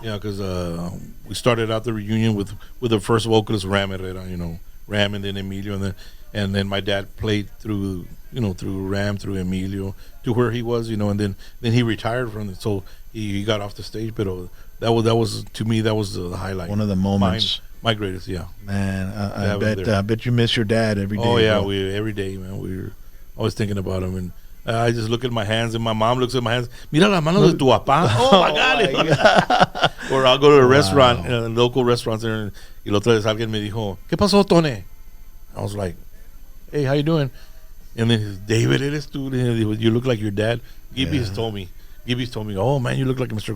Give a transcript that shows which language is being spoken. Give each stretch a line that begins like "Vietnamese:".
English: Yeah, because we started out the reunion with the first vocalist Ram Herrera, Ram and then Emilio, and then my dad played through Ram, through Emilio to where he was, and then he retired from it, so he got off the stage. But that was to me, that was the highlight. One of the moments. My greatest, yeah. Man, I bet you miss your dad every day. Oh yeah, bro. every day, man. We're always thinking about him, and I just look at my hands, and my mom looks at my hands.
Spanish: Mira las manos de tu papá.
English: Oh my God. Or I'll go to a restaurant, local restaurants there,
Spanish: y la otra vez alguien me dijo, ¿Qué pasó, Tone?
English: I was like, hey, how you doing? And then he says, David,
Spanish: eres tú?
English: You look like your dad. Gibby's told me, oh man, you look like Mr.